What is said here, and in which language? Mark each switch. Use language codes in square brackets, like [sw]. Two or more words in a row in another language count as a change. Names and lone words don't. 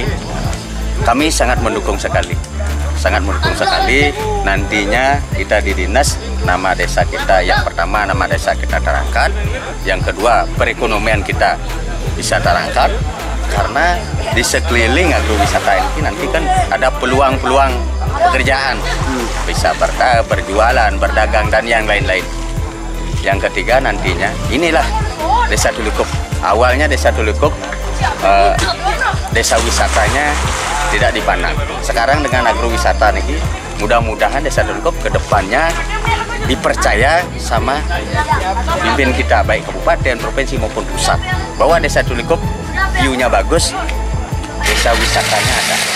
[id] Kami sangat mendukung sekali. Nantinya kita di dinas, nama desa kita yang pertama nama desa kita terangkat, yang kedua perekonomian kita bisa terangkat, karena di sekeliling agrowisata ini nanti kan ada peluang-peluang pekerjaan, bisa berjualan, berdagang dan yang lain-lain. Yang ketiga nantinya inilah desa Tulikup. Awalnya desa Tulikup desa wisatanya tidak dipandang. Sekarang dengan agrowisata ini, mudah-mudahan desa Tulikup ke depannya dipercaya sama pimpin kita, baik kabupaten, provinsi maupun pusat, bahwa desa Tulikup view-nya bagus, desa wisatanya ada.